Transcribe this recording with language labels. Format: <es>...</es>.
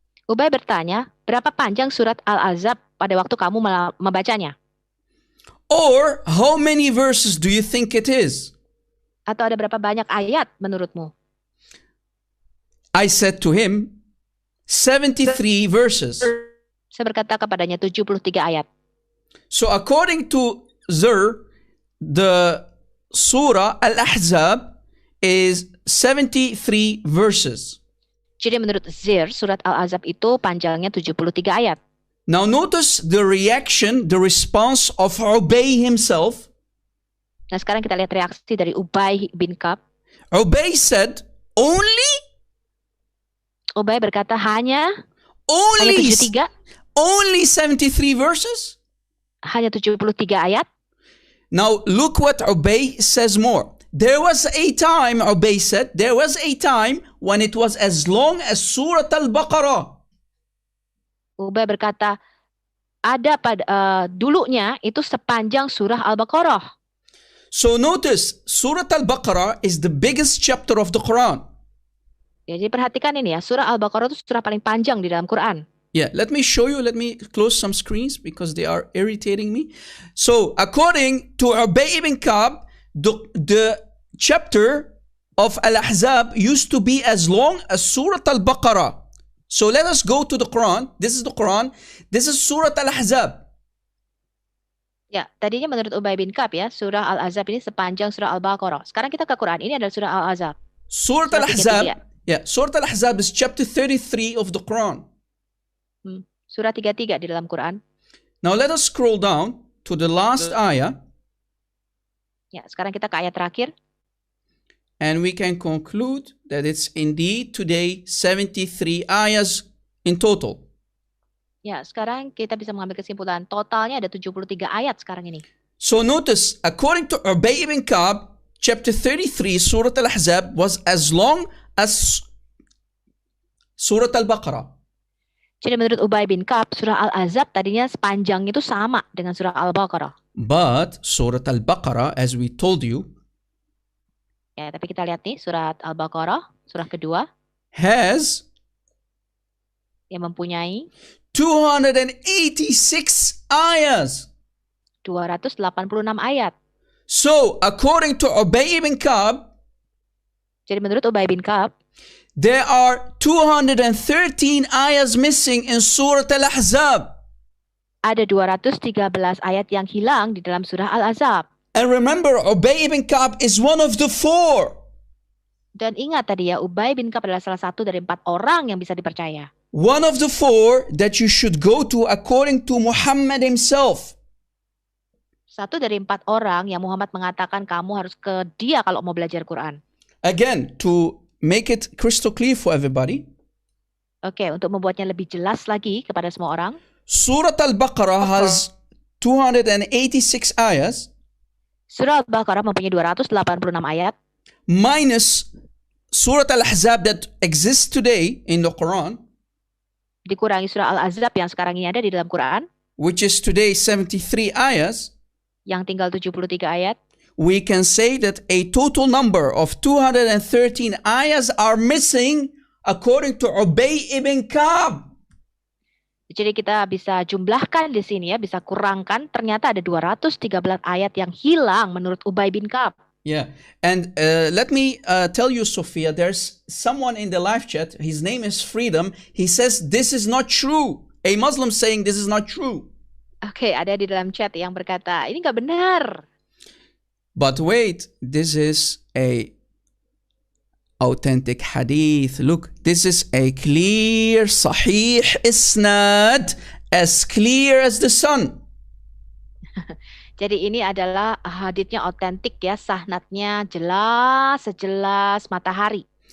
<id>Ubay bertanya, berapa panjang surat Al-Ahzab pada waktu kamu membacanya?</id> <en>Or how many verses do you think it is?</en> <id>Atau ada berapa banyak ayat menurutmu?</id> <en>I said to him, 73 verses.</en> <id>Saya berkata kepadanya 73 ayat.</id> <en>So according to Zur, the Surah Al-Ahzab is 73 verses.</en> <id>Jadi menurut Zur, surat Al-Ahzab itu panjangnya 73 ayat.</id> <en>Now notice the reaction, the response of Ubay himself.</en> <id>Nah sekarang kita lihat reaksi dari Ubay bin Ka'b.</id> <en>Ubay said, only</en> <id>Ubay berkata hanya 73,</id> <en>only 73 verses?</en> <id>hanya 73 ayat.</id> <en>Now look what Ubay says more. There was a time, Ubay said, there was a time when it was as long as Surah Al-Baqarah.</en> <id>Ubay berkata, ada pada dulunya itu sepanjang surah Al-Baqarah.</id> <en>So notice, Surah Al-Baqarah is the biggest chapter of the Quran.</en> <id>Ya, jadi perhatikan ini ya, surah Al-Baqarah itu surah paling panjang di dalam Quran.</id> <en>Yeah, let me show you. Let me close some screens because they are irritating me. So, according to Ubay ibn Ka'b, the chapter of Al-Ahzab used to be as long as Surah Al-Baqarah. So, let us go to the Quran. This is the Quran. This is Surah Al-Ahzab.</en> <id>Ya, tadinya menurut Ubay bin Ka'b ya, surah Al-Ahzab ini sepanjang surah Al-Baqarah. Sekarang kita ke Quran. Ini adalah surah Al-Ahzab.</id> <en>Surah Al-Ahzab. Yeah, Surah Al-Ahzab is chapter 33 of the Quran.</en> <id>Surah 33 di dalam Quran.</id> <en>Now let us scroll down to the last ayah,</en> <id>Ya, sekarang kita ke ayat terakhir.</id> <en>and we can conclude that it's indeed today 73 ayahs in total.</en> <id>Ya, sekarang kita bisa mengambil kesimpulan totalnya ada 73 ayat sekarang ini.</id> <en>So notice, according to Ubay ibn Ka'b, chapter 33, Surah Al-Ahzab was as long as Surah Al-Baqarah.</en> <id>Jadi menurut Ubay bin Ka'b, surah Al-Ahzab tadinya sepanjang itu sama dengan surah Al-Baqarah.</id> <en>But Surah Al-Baqarah, as we told you,</en> <id>Ya, tapi kita lihat nih surat Al-Baqarah, surah kedua</id> <en>has</en> <id>yang mempunyai</id> <en>286 ayahs.</en> <id>286 ayat.</id> <en>So, according to Ubay ibn Ka'b,</en> <id>Jadi menurut Ubay bin Ka'b,</id> <en>there are 213 ayahs missing in Surah Al-Ahzab.</en> <id>ada 213 ayat yang hilang di dalam surah Al-Ahzab.</id> <en>And remember, Ubay ibn Ka'b is one of the 4.</en> <id>Dan ingat tadi ya, Ubay bin Ka'b adalah salah satu dari 4 orang yang bisa dipercaya.</id> <en>One of the 4 that you should go to according to Muhammad himself.</en> <id>Satu dari 4 orang yang Muhammad mengatakan kamu harus ke dia kalau mau belajar Quran.</id> <en>Again, to make it crystal clear for everybody,</en> <id>Oke, untuk membuatnya lebih jelas lagi kepada semua orang,</id> <en>Surah Al-Baqarah has 286 ayahs</en> <id>surah Al-Baqarah mempunyai 286 ayat,</id> <en>minus Surah Al-Ahzab that exists today in the Quran,</en> <id>dikurangi surah Al-Ahzab yang sekarang ini ada di dalam Quran,</id> <en>which is today 73 ayahs.</en> <id>yang tinggal 73 ayat.</id> <en>We can say that a total number of 213 ayahs are missing according to Ubay ibn Ka'b.</en> <id>Jadi kita bisa jumlahkan di sini ya, bisa kurangkan, ternyata ada 213 ayat yang hilang menurut Ubay bin Ka'b.</id> <en>Yeah, and let me tell you, Sophia, there's someone in the live chat, his name is Freedom. He says this is not true. A Muslim saying this is not true.</en> <id>Oke, ada di dalam chat yang berkata, ini nggak benar.</id> <en>But wait, this is a authentic hadith. Look, this is a clear, sahih isnad, as clear as the sun.</en> <id>Jadi ini adalah haditsnya otentik ya, sahnatnya jelas, sejelas matahari.</id>